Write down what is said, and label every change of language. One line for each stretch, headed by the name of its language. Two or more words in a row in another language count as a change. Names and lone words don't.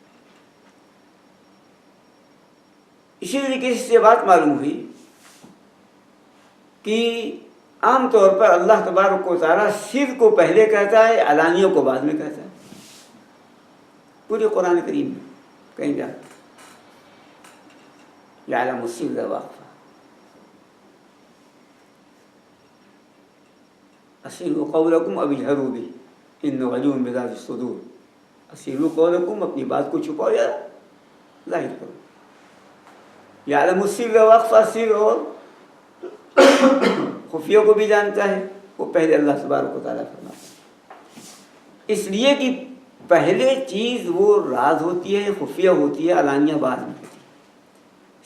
Urdu: اسی طریقے سے بات معلوم ہوئی کہ عام طور پر
Arabic: اللہ تبارک و تعالیٰ
Urdu: سر کو پہلے کہتا ہے، علانیوں کو بعد میں کہتا ہے۔ پورے قرآن کریم میں کہیں جا
Arabic: یعلم السر واخفى اسروا قولکم او اجہروا به انه علیم بذات الصدور. اسروا قولکم،
Urdu: اپنی بات کو چھپاؤ یا ظاہر کرو.
Arabic: یعلم السر واخفى،
Urdu: سر اور خفیہ کو بھی جانتا ہے، وہ پہلے
Arabic: اللہ تبارک و تعالیٰ
Urdu: فرماتا ہے. اس لیے کہ پہلے چیز وہ راز ہوتی ہے، خفیہ ہوتی ہے، علانیہ بعد میں ہوتی ہے.